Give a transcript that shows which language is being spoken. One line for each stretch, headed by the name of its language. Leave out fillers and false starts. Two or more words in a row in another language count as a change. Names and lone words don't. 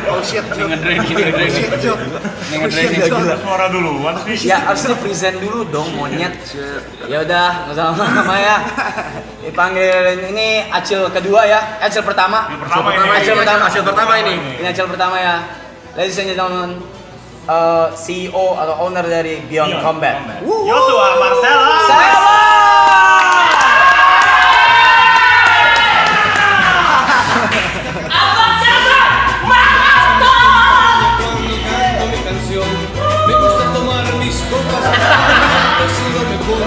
Indonesian: Suara duluan sih. Ya harus di present dulu dong, monyet. Ya udah, nggak usah lama ya. Dipanggil ini Acil kedua ya, Acil pertama. Hasil pertama ini. Ini Acil pertama ya.
English: Ladies and gentlemen,
Indonesian: CEO atau owner dari Beyond Combat. Joshua Marcella.
Spanish: Me gusta tomar mis copas, he sido mejor.